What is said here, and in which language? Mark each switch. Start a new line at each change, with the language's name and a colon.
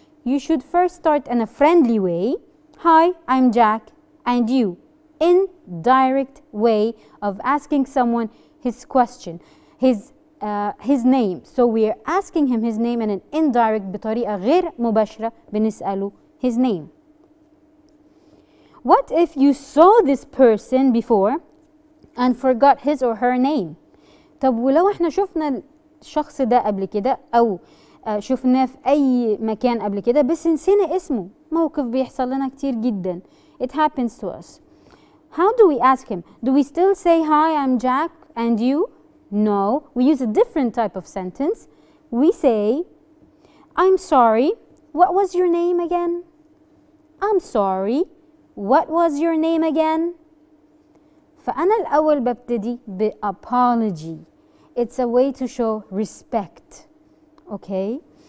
English: You should first start in a friendly way. Hi, I'm Jack, and you? Indirect way of asking someone his question, his name. So we are asking him his name in an indirect
Arabic: بطريقة غير مباشرة بنسأله
English: his name. What if you saw this person before and forgot his or her name؟
Arabic: طب ولو احنا شفنا الشخص ده قبل كده أو شفناه في أي مكان قبل كده بس نسينا اسمه، موقف بيحصل لنا كتير جدا.
English: It happens to us. How do we ask him? Do we still say hi, I'm Jack, and you? No, we use a different type of sentence. We say, I'm sorry, what was your name again? I'm sorry, what was your name again?
Arabic: فأنا الأول ببتدي ب-apology.
English: It's a way to show respect. Okay?